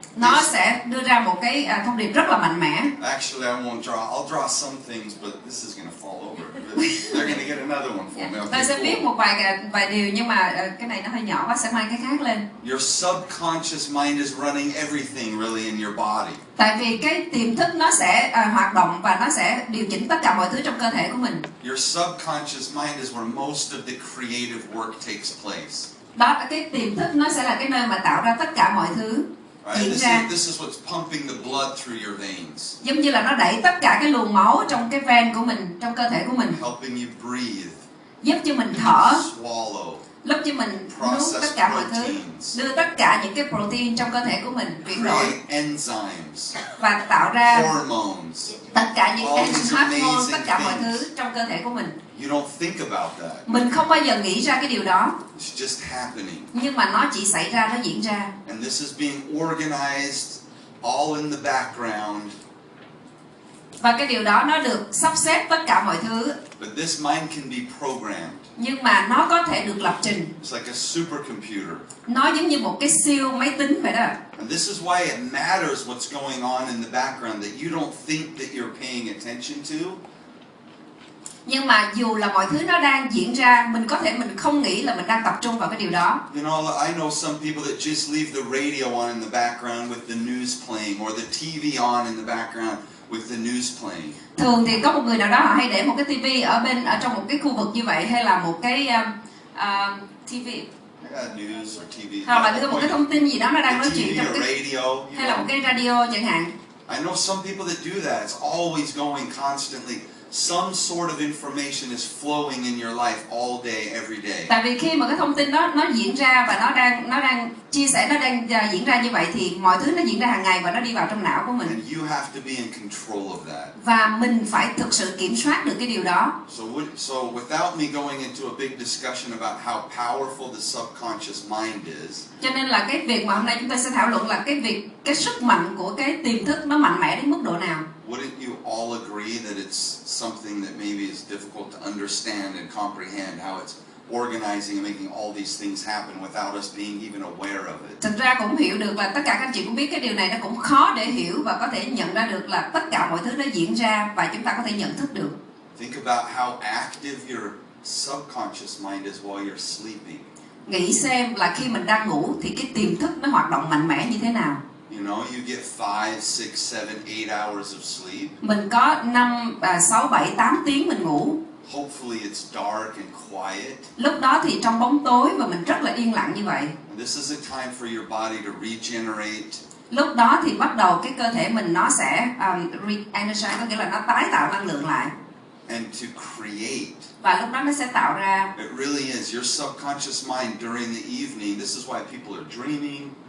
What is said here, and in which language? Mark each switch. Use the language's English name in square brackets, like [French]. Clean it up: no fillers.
[Vietnamese] nó sẽ đưa ra một cái thông điệp rất là mạnh mẽ. [English] Actually, I won't draw. I'll draw some things, but this is going to fall over. They're going to get another one for me. [Vietnamese] Tôi sẽ [English] Okay, [Vietnamese] viết [English] cool. [Vietnamese] một vài điều nhưng mà cái này nó hơi nhỏ quá, sẽ mang cái khác lên. [English] Your subconscious mind is running everything really in your body. [Vietnamese] Tại vì cái tiềm thức nó sẽ hoạt động và nó sẽ điều chỉnh tất cả mọi thứ trong cơ thể của mình. [English] Your subconscious mind is where most of the creative work takes place. [Vietnamese] Đó, cái tiềm thức nó sẽ là cái nơi mà tạo ra tất cả mọi thứ diễn ra. [English] This is what's pumping the blood through your veins. [Vietnamese] Giống như là nó đẩy tất cả cái luồng máu trong cái ven của mình, trong cơ thể của mình. [English] Helping you breathe. [Vietnamese] Giúp cho mình thở. [English] Swallow. [Vietnamese] Giúp cho mình nuốt tất cả mọi thứ. Đưa tất cả những cái protein trong cơ thể của mình chuyển đổi. [English] Enzymes. [Vietnamese] Và tạo ra [English] hormones. [Vietnamese] Tất cả những cái hormone, tất cả mọi thứ trong cơ thể của mình. [English] You don't think about that. [Vietnamese] Mình không bao giờ nghĩ ra cái điều đó. [English] It's just happening. [Vietnamese] Nhưng mà nó chỉ xảy ra, nó diễn ra. [English] And this is being organized all in the background. [Vietnamese] Và cái điều đó nó được sắp xếp tất cả mọi thứ. [English] But this mind can be programmed. [Vietnamese] Nhưng mà nó có thể được lập trình. [English] It's like a supercomputer. [Vietnamese] Nó giống như một cái siêu máy tính vậy đó. [English] And this is why it matters what's going on in the background that you don't think that you're paying attention to. [Vietnamese] Nhưng mà dù là mọi thứ nó đang diễn ra, mình không nghĩ là mình đang tập trung vào cái điều đó. [English] You know, I know some people that just leave the radio on in the background with the news playing, or the TV on in the background with the news playing. [Vietnamese] Thường thì có một người nào đó họ hay để một cái TV ở trong một cái khu vực như vậy, hay là một cái TV. [English] News or TV. [Vietnamese] Hoặc là đưa một cái thông tin gì đó nó đang nói chuyện trong cái [English] radio, [Vietnamese] hay là một cái radio chẳng hạn. [English] I know some people that do that. It's always going constantly. Some sort of information is flowing in your life all day, every day. [Vietnamese] Tại vì khi mà cái thông tin đó nó diễn ra và nó đang chia sẻ, nó đang diễn ra như vậy thì mọi thứ nó diễn ra hàng ngày và nó đi vào trong não của mình. [English] And you have to be in control of that. [Vietnamese] Và mình phải thực sự kiểm soát được cái điều đó. [English] So without me going into a big discussion about how powerful the subconscious mind is. [Vietnamese] Cho nên là cái việc mà hôm nay chúng ta sẽ thảo luận là cái sức mạnh của cái tiềm thức nó mạnh mẽ đến mức độ nào. [English] Wouldn't you all agree that it's something that maybe is difficult to understand and comprehend, how it's organizing and making all these things happen without us being even aware of it? [Vietnamese] Thực ra cũng hiểu được là tất cả các anh chị cũng biết cái điều này nó cũng khó để hiểu và có thể nhận ra được là tất cả mọi thứ nó diễn ra và chúng ta có thể nhận thức được. [English] Think about how active your subconscious mind is while you're sleeping. [Vietnamese] Nghĩ xem là khi mình đang ngủ thì cái tiềm thức nó hoạt động mạnh mẽ như thế nào. [English] You know, you get 5, 6, 7, 8 hours of sleep. [Vietnamese] Mình có 5, 6, 7, 8 tiếng mình ngủ. [English] Hopefully it's dark and quiet. [Vietnamese] Lúc đó thì trong bóng tối và mình rất là yên lặng như vậy. [English] And this is a time for your body to regenerate. [Vietnamese] Lúc đó thì bắt đầu cái cơ thể mình nó sẽ re-energize, có nghĩa là nó tái tạo năng lượng lại. [English] And to create. [Vietnamese] Và lúc đó nó sẽ tạo ra. [English] It really is. Your subconscious mind during the evening, this is why people are dreaming.